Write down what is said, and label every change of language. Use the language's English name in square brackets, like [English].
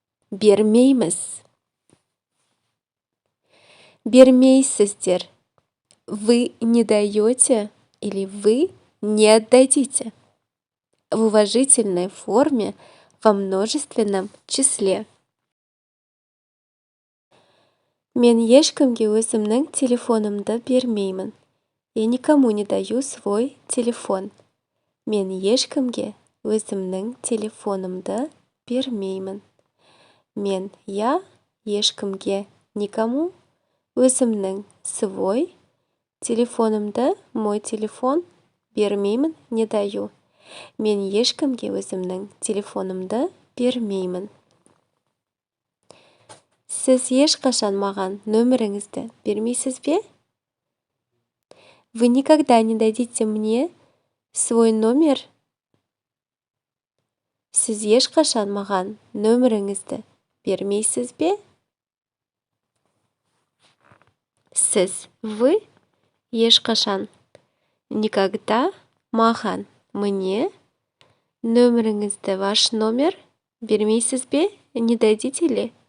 [Kazakh] Бермеймес. Бермейсіздер. [Russian] Вы не даете или вы не отдадите. В уважительной форме во множественном числе. [Kazakh] Мен ешкімге өзімнің телефонымды бермеймін. [Russian] Я никому не даю свой телефон. [Kazakh] Мен ешкімге өзімнің телефонымды бермеймін. [Russian] Я [Kazakh] ешкімге [Russian] никому [Kazakh] өзімнің [Russian] свой [Kazakh] телефонымды, [Russian] мой телефон, [Kazakh] бермеймін, [Russian] не даю. [Kazakh] Мен ешкімге өзімнің телефонымды бермеймін. Сіз ешқашан маған нөміріңізді бермейсіз бе? [Russian] Вы никогда не дадите мне свой номер? [Kazakh] Сіз ешқашан маған нөміріңізді бермейсіз бе? Сіз, [Russian] вы, [Kazakh] ешқашан, [Russian] никогда, [Kazakh] маған, [Russian] мне, [Kazakh] нөміріңізді, [Russian] ваш номер, [Kazakh] бермейсіз бе? [Russian] Не дадите ли?